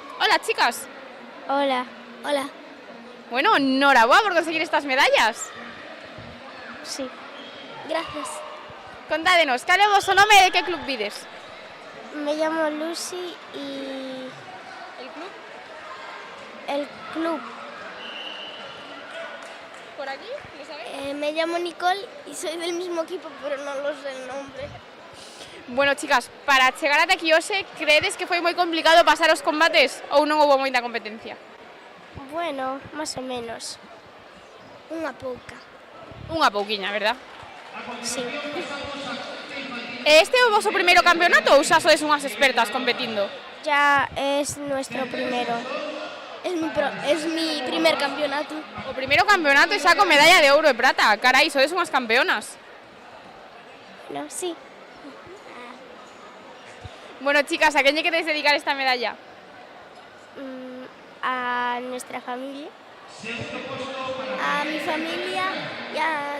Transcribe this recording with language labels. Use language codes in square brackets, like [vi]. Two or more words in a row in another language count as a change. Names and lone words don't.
[es] Hola, chicas. Hola. Hola. [gl] Bueno, enhoraboa por conseguir estas medallas. [es] Sí. Gracias. [gl] Contádenos, cal é o vosso nome e de que club vides? [es] Me llamo Lucy y... ¿El club? El club. ¿Por aquí? ¿Lo sabéis? Me llamo Nicole y soy del mismo equipo, pero no lo sé el nombre. Bueno, [gl] chicas, para chegar ata aquí hoxe, credes que foi moi complicado pasar os combates ou non houve moita competencia? [es] Bueno, más o menos. [gl] Unha pouca. Unha pouquiña, [es] verdad? Sí. [gl] Este é o vosso primeiro campeonato ou xa sois unhas expertas competindo? [es] Ya es nuestro primero. Es mi primer campeonato. [gl] O primeiro campeonato e xa con medalla de ouro e prata. Carai, sodes unhas campeonas. [es] No, sí. Bueno, chicas, ¿a quién [gl] lle [es] queréis dedicar esta medalla? A nuestra familia. a mi familia [gl] e a